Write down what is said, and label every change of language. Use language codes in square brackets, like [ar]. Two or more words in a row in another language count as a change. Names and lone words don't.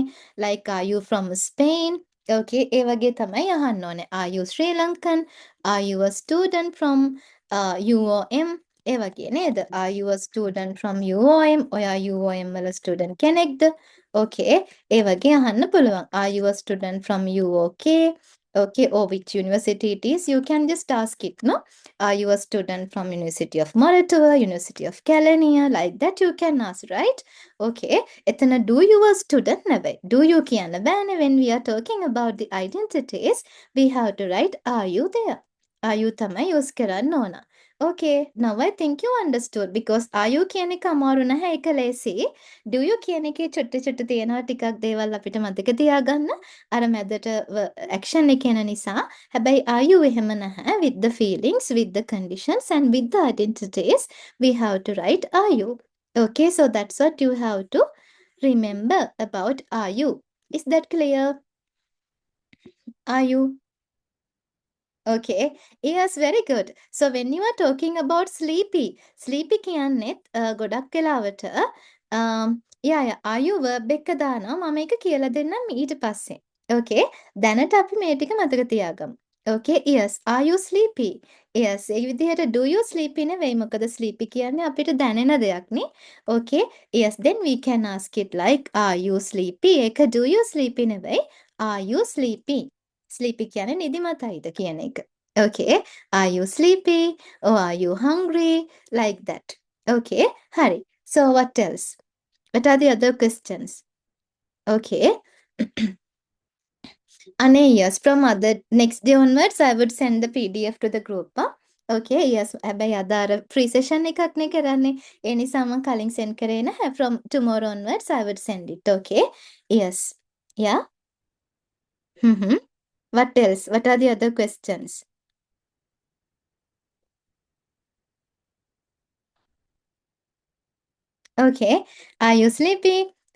[en] Like, are you from Spain? [si] Okay, ඒ වගේ තමයි අහන්න ඕනේ. [en] Are you Sri Lankan? Are you a student from UOM? [si] ඒ වගේ නේද? [en] Are you a student from UOM? [si] ඔයා UOM වල student කෙනෙක්ද? Okay, ඒ වගේ අහන්න පුළුවන්. [en] Are you a student from UOK? Okay, or which university it is, you can just ask it, no? Are you a student from University of Moratuwa, University of Kelaniya, like that you can ask, right? Okay, එතන do you a student නෙවෙයි. Do you [si] කියන්න බෑනේ [en] when we are talking about the identities, we have to write are you there? Are you [si] තමයි use කරන්න ඕන. [en] Okay, now I think you understood because are you [si] කියන එක අමාරු නැහැ ඒක ලේසි. [en] Do you [si] කියන එකේ චුට්ට තියෙනවා ටිකක් දේවල් අපිට මතක තියාගන්න. අර මැදට ඇක්ෂන් එක එන නිසා. හැබැයි [en] are you [si] එහෙම නැහැ. [en] With the feelings, with the conditions and with the identities, we have to write are you. Okay, so that's what you have to remember about are you. Is that clear? Are you? Okay. Yes, very good. So when you are talking about sleepy [si] කියන්නෙත් ගොඩක් වෙලාවට [en] yeah, are you verb [si] එක දානවා මම ඒක කියලා දෙන්නම් ඊට පස්සේ. [en] Okay. [si] දැනට අපි මේ ටික මතක තියාගමු. [en] Okay, yes. Are you sleepy? Yes. [si] ඒ විදිහට [en] do you sleepy [si] නෙවෙයි. මොකද sleepy කියන්නේ අපිට දැනෙන දෙයක් නේ. [en] Okay. Yes, then we can ask it like are you sleepy? [si] ඒක [en] do you sleepy [si] නෙවෙයි. [en] Are you sleepy? Sleepy [si] කියන්නේ නිදිමතයිද කියන එක. [en] Okay. Are you sleepy? Or are you hungry? Like that. Okay. හරි. So what else? What are the other questions? Okay. Ane, yes, from other next day onwards, I would send the PDF to the group. Okay, yes. [si] හැබැයි අද අර [en] free session [si] එකක් නේ කරන්නේ. ඒ නිසා මම කලින් send කරේ නැහැ. [en] From tomorrow onwards, I would send it. Okay. Yes. Yeah. Mm-hmm. What else? What are the other questions? Okay. Are you sleepy?